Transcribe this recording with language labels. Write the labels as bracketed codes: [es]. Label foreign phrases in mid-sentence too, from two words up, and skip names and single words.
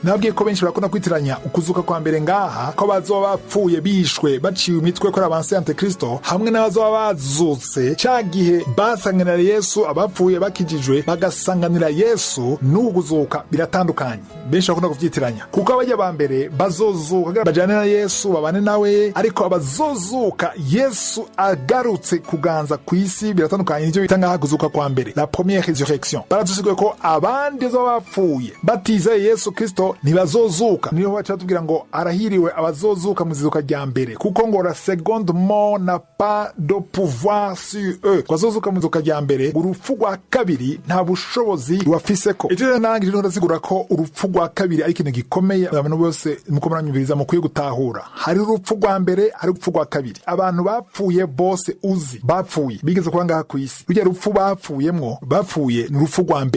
[rn] Nabwiye ko benshi barakunda kwitiranya ukuzuka kwa mbere ngaha ko bazoba bapfuye bishwe baciwe imitwe ko abansi Antikristo, hamwe n'abazoba bazutse ca gihe basanganira Yesu, abapfuye bakijijwe bagasanganira Yesu. N'uguzuka biratandukanye, benshi bakunda kuvyitiranya, kuko abajya ba mbere bazozuka bajane na Yesu babane nawe, ariko abazozuka Yesu agarutse kuganza kw'isi biratandukanye. Nivyo bita ngaha kuzuka kwa mbere, [fr] la première résurrection. [rn] Baradusigwe ko abandi bapfuye batizeye Yesu Kristo ntibazozuka. Niyo baca tubwira ngo arahiriwe abazozuka mu zizuka rya mbere, kuko ngo [fr] la seconde mort n'a pas de pouvoir sur eux. [rn] Bazozuka mu zizuka rya mbere, urupfu rwa kabiri nta bushobozi rwafiseko. Ije nangi rero ndasigura ko urupfu rwa kabiri ari ikintu gikomeye abantu bose muko muranyumviriza mukwiye gutahura. Hari urupfu rwa mbere, hari urupfu rwa kabiri. Abantu bapfuye bose uzi bapfuye bigeze kuba ngaha ku isi, rujya rupfu bapfuyemwo bapfuye ni urupfu rwa mbere.